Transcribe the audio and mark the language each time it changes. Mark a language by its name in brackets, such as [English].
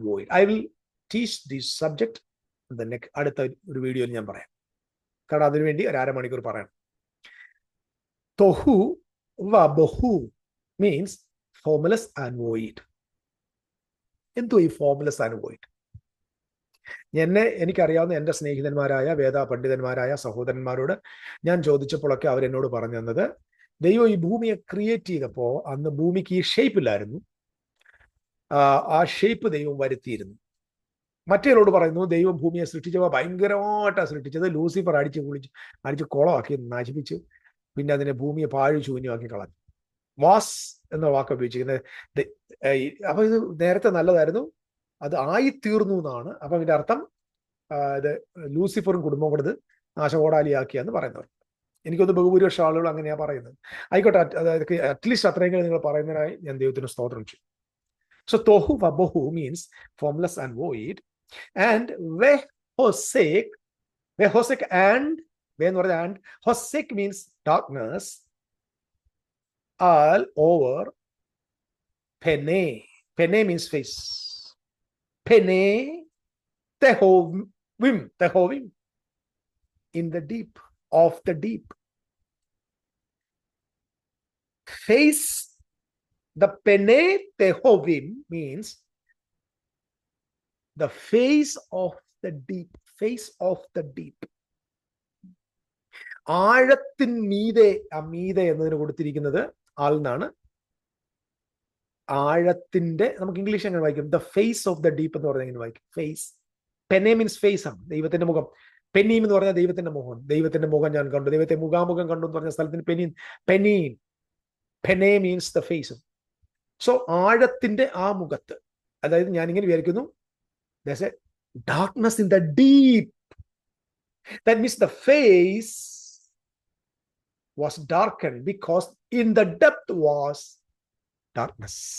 [English] I will teach this subject in the next [Malayalam] അടുത്ത ഒരു വീഡിയോയിൽ ഞാൻ പറയാം. കാരണം അതിനുവേണ്ടി ഒരു അരമണിക്കൂർ പറയാം. [English] Tohu wa bohu means formless and void. [Malayalam] എന്തോ ഈ [English] Formless and void? [Malayalam] എനിക്കറിയാവുന്ന എൻ്റെ സ്നേഹിതന്മാരായ വേദ പണ്ഡിതന്മാരായ സഹോദരന്മാരോട് ഞാൻ ചോദിച്ചപ്പോഴൊക്കെ അവരെന്നോട് പറഞ്ഞു തന്നത്, ദൈവം ഈ ഭൂമിയെ ക്രിയേറ്റ് ചെയ്തപ്പോൾ അന്ന് ഭൂമിക്ക് ഈ ഷേപ്പില്ലായിരുന്നു. ആ ഷേപ്പ് ദൈവം വരുത്തിയിരുന്നു. മറ്റേരോട് പറയുന്നു, ദൈവം ഭൂമിയെ സൃഷ്ടിച്ചപ്പോൾ ഭയങ്കരമായിട്ടാണ് സൃഷ്ടിച്ചത്. ലൂസിഫർ അടിച്ച് കുളമാക്കി നശിപ്പിച്ചു. പിന്നെ അതിനെ ഭൂമിയെ പാഴ് ശൂന്യമാക്കി കളഞ്ഞു. വാസ് എന്ന വാക്ക് ഉപയോഗിച്ചിരിക്കുന്നത്. അപ്പൊ ഇത് നേരത്തെ നല്ലതായിരുന്നു, അത് ആയിത്തീർന്നു എന്നാണ്. അപ്പൊ ഇതിന്റെ അർത്ഥം ഇത് ലൂസിഫറും കുടുംബം കൊടുത്ത് നാശകോടാലിയാക്കിയാന്ന് പറയുന്നവർ. എനിക്കൊന്ന് ബഹുഭൂരിപക്ഷം ആളുകൾ അങ്ങനെയാ പറയുന്നത്. ആയിക്കോട്ടെ, അതായത് അറ്റ്ലീസ്റ്റ് അത്രയെങ്കിലും നിങ്ങൾ പറയുന്നതിനായി ഞാൻ ദൈവത്തിന് സ്തോത്രം ചെയ്യും. [English] So tohu vabohu means formless and void, and vehosek and hosek means darkness all over. Pene means face. Pene tehovim in the deep of the deep. Face. The Pene Tehovim means the face of the deep. Face of the deep. [Malayalam] ആഴത്തിൻ മീതെ, മീതെ എന്നതിന് കൊടുത്തിരിക്കുന്നത് ആൾന്നാണ്. ആഴത്തിന്റെ, നമുക്ക് English എങ്ങനെ വായിക്കും? [English] the face of the deep [Malayalam] എന്ന് പറഞ്ഞാൽ എങ്ങനെ വായിക്കും? ഫേസ്. [English] പെനെ means face [Malayalam] ആണ്, ദൈവത്തിന്റെ മുഖം. പെനീം എന്ന് പറഞ്ഞാൽ ദൈവത്തിന്റെ മുഖം. ദൈവത്തിന്റെ മുഖം ഞാൻ കണ്ടു, ദൈവത്തെ മുഖാമുഖം കണ്ടു എന്ന് പറഞ്ഞ സ്ഥലത്തിന് പെനീം. [English] പെനെ means the face. [Malayalam] So ആഴത്തിന്റെ ആ മുഖത്ത്, അതായത് ഞാൻ ഇങ്ങനെ വിചാരിക്കുന്നു, [English] there's a darkness in the deep. That means the face was darkened because in the depth was darkness.